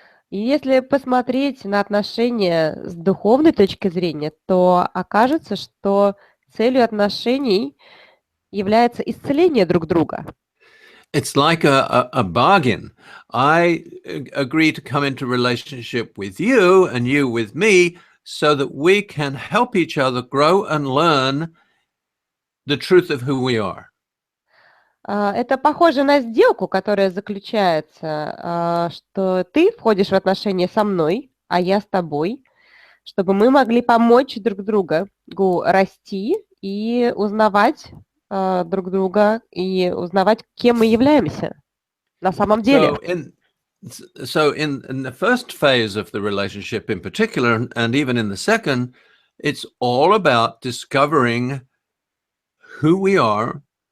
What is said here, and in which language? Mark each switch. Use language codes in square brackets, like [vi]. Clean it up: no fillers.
[ru] И если посмотреть на отношения с духовной точки зрения, то окажется, что целью отношений является исцеление друг друга. [en] It's like a bargain. I agree to come into relationship with you and you with me so that we can help each other grow and learn the truth of who we are. [ru] Это похоже на сделку, которая заключается, что ты входишь в отношения со мной, а я с тобой, чтобы мы могли помочь друг другу расти и узнавать друг друга и узнавать, кем мы являемся на самом деле. [en] So in the first phase of the relationship in particular, and even in the second, it's all about discovering who we are